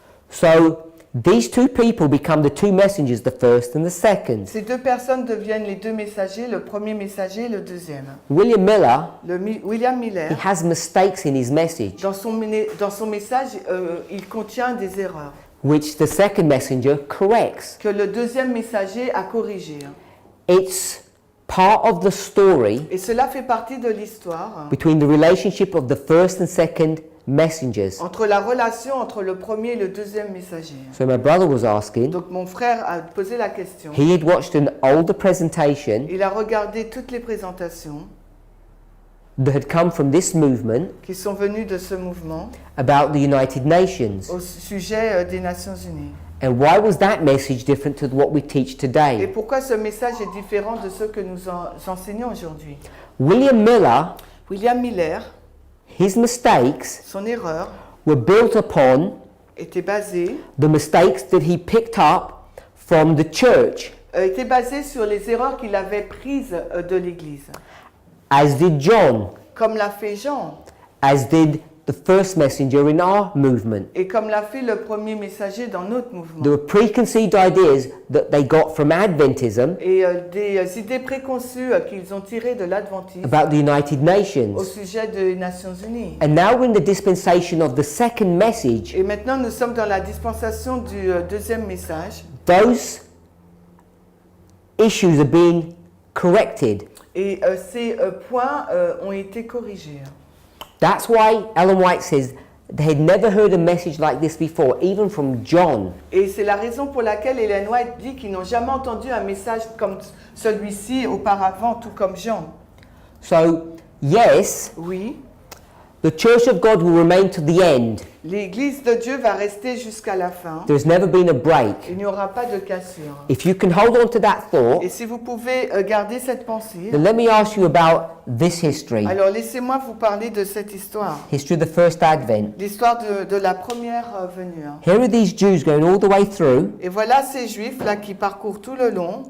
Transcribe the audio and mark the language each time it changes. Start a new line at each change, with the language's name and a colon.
English: So, these 2 people become the 2 messengers, the first and the second.
French: Ces 2 personnes deviennent les 2 messagers, le premier messager et le deuxième.
English: William Miller, William he Miller, has mistakes in his message,
French: dans son message, il contient des erreurs
English: which the second messenger corrects.
French: que le deuxième messager a corrigées.
English: It's part of the story
French: Et cela fait partie de l'histoire
English: between the relationship of the first and second messengers.
French: entre la relation entre le premier et le deuxième messager.
English: So my brother was asking,
French: Donc mon frère a posé la question.
English: he had watched an older presentation
French: Il a regardé toutes les présentations
English: that had come from this movement
French: qui sont venues de ce mouvement
English: about the United Nations.
French: au sujet des Nations Unies.
English: And why was that message different to what we teach
French: Et
English: today?
French: pourquoi ce message est différent de ce que nous enseignons aujourd'hui?
English: William Miller,
French: William Miller,
English: his mistakes
French: son erreur
English: were built upon
French: était basée,
English: the mistakes that he picked up from the church,
French: était basée sur les erreurs qu'il avait prises de l'Église,
English: as did John,
French: comme l'a fait Jean
English: as did the first messenger in our movement.
French: et comme l'a fait le premier messager dans notre mouvement.
English: There were preconceived ideas that they got from Adventism
French: Et des idées préconçues qu'ils ont tirées de l'Adventisme
English: about the United
French: au
English: Nations.
French: sujet des Nations Unies.
English: And now we're in the dispensation of the second message.
French: Et maintenant, nous sommes dans la dispensation du deuxième message.
English: Those issues are being corrected.
French: Et ces points ont été corrigés.
English: That's why Ellen White says they had never heard a message like this before, even from John.
French: Et c'est la raison pour laquelle Ellen White dit qu'ils n'ont jamais entendu un message comme celui-ci auparavant, tout comme Jean.
English: So, yes,
French: Oui,
English: the Church of God will remain to the end.
French: l'Église de Dieu va rester jusqu'à la fin.
English: There's never been a break.
French: Il n'y aura pas de cassure.
English: If you can hold on to that thought,
French: Et si vous pouvez garder cette pensée,
English: then let me ask you about this history.
French: alors laissez-moi vous parler de cette histoire.
English: History of the first Advent.
French: L'histoire de la première venue.
English: Here are these Jews going all the way through.
French: Et voilà ces Juifs là qui parcourent tout le long.